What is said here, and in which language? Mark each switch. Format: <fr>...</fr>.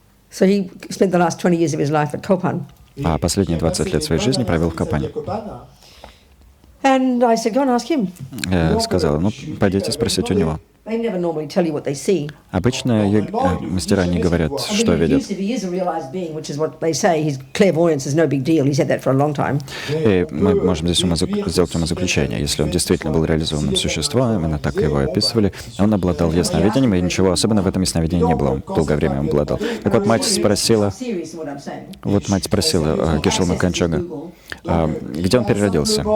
<en>So he spent the last 20 years of his life at Kopan.</en> <ru>А последние 20 лет своей жизни провел в Копане.</ru> <en>And I said, go and ask him.</en> <ru>Я сказала, ну, пойдите спросите у него.</ru> <en>They never normally tell you what they see.</en> <ru>Обычно мастера не говорят, что видят.</ru> <en>If he is a realized being, which is what they say, his clairvoyance is no big deal. He said that for a long time.</en> <ru>И мы можем здесь сделать умозаключение. Если он действительно был реализованным существом, именно так его описывали, он обладал ясновидением, и ничего особенного в этом ясновидении не было. Он долгое время обладал. Так вот, мать спросила Geshe Lama Kontrога, где он переродился.</ru>